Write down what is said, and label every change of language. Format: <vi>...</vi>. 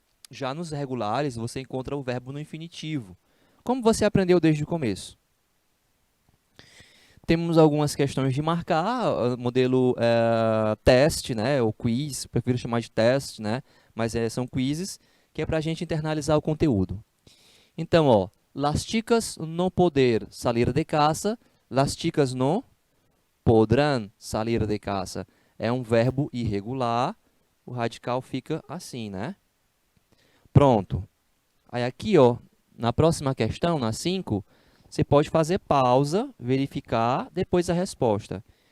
<pt>Já nos regulares, você encontra o verbo no infinitivo. Como você aprendeu desde o começo? Temos algumas questões de marcar, modelo teste, né, ou quiz, prefiro chamar de teste, né, mas são quizzes, que é para a gente internalizar o conteúdo.</pt> <es>Então, ó, las chicas no poder salir de casa, las chicas no podrán salir de casa.</es> <pt>É um verbo irregular, o radical fica assim, né? Pronto. Aí aqui, ó, na próxima questão, na 5, você pode fazer pausa, verificar, depois a resposta.</pt>